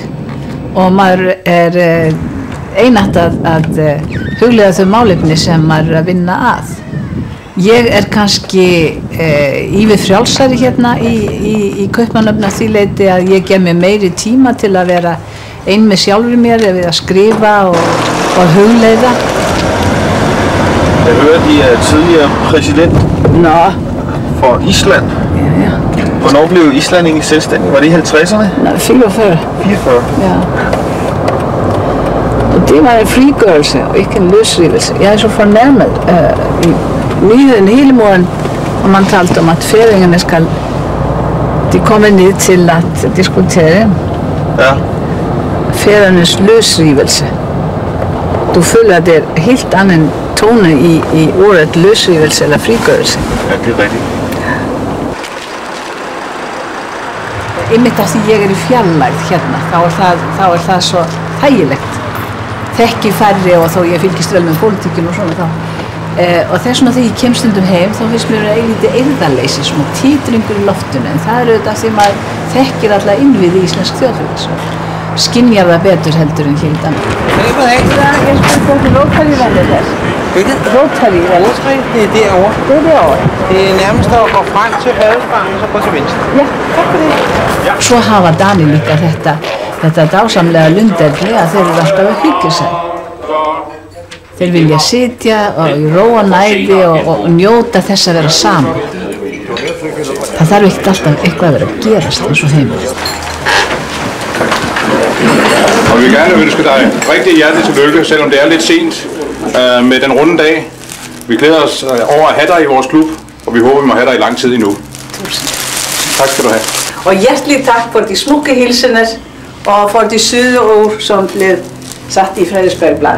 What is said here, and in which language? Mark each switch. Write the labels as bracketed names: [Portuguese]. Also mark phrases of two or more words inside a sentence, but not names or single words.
[Icelandic] Og maður einatt að hugleiða þau málefni sem maður að vinna að. Ég kannski ívið frjálsari hérna í Kaupmannahöfn að því leyti að ég gef mér meiri tíma til að vera ein með sjálfur mér við að skrifa og hugleiða. [Danish] Jeg hører, de tidligere præsident for Island. Ja. Hvornår blev Island egentlig selvstændig? Var det i 50'erne? Nej, 44. 44? Ja. Og det var en frigørelse og ikke en løsrivelse. Jeg er så fornærmet i nyheden hele morgen, og man talte om at færingerne skal de kommer ned til at diskutere færingernes løsrivelse. Du føler, at det er helt anden tone i ordet løsrivelse eller frigørelse. Ja, det er rigtigt. [Icelandic] Einmitt af því ég er í fjarlægð hérna, þá er það svo þægilegt. Þekki færri og þó ég fylgist vel með pólitíkinu og svona þá. Og þess vegna þegar ég kem stundum heim þá finnst mér eilítið eirðarleysi, svona títringur í loftinu, en það er auðvitað því maður þekkir alla innviði íslensk þjóðfélags og skynjar það betur heldur en hér í Danmark. Jeg skal gå til Rotary-valget her. Rotary-valget? Det er derovre. Det er derovre. Det er nærmest at gå frem til Fadelsbanken og så gå til venstre. Ja, takk for det. Svo hafa Danir líka þetta dásamlega lunderni að þeir eru alltaf að hyggja sig. Þeir vilja sitja og ró og næði og njóta þess að vera saman. Það þarf ekkert alltaf eitthvað að vera að gerast eins og heimur. [Danish] Og vi vil gerne ønske dig rigtig hjertelig tillykke, selvom det er lidt sent med den runde dag. Vi glæder os over at have dig i vores klub, og vi håber, vi må have dig i lang tid endnu. Tusind. Tak skal du have. Og hjertelig takk for de smukke hilsener og for de søde ord som blev satt i Fredriksbergbladet.